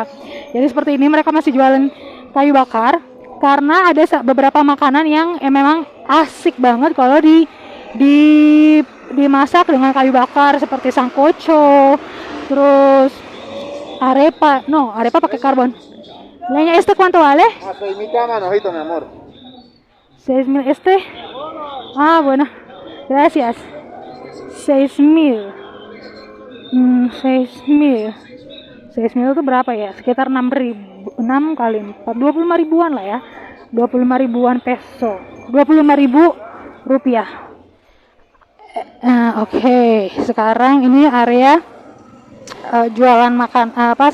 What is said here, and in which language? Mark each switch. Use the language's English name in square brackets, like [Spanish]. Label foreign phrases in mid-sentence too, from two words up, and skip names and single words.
[Indonesian] Jadi seperti ini, mereka masih jualan kayu bakar karena ada beberapa makanan yang memang asik banget kalau dimasak dengan kayu bakar seperti sancocho, terus arepa pakai karbon. [Spanish] Leña, ¿este cuánto vale? A 6.000 cada manojito, mi amor. 6.000 este. Bueno. Gracias. 6.000. [Indonesian] 6.000 itu berapa ya? Sekitar 6 kali 4, 25 ribuan lah ya. 25 ribuan peso, 25.000 rupiah. Oke, sekarang ini area jualan makan sayuran.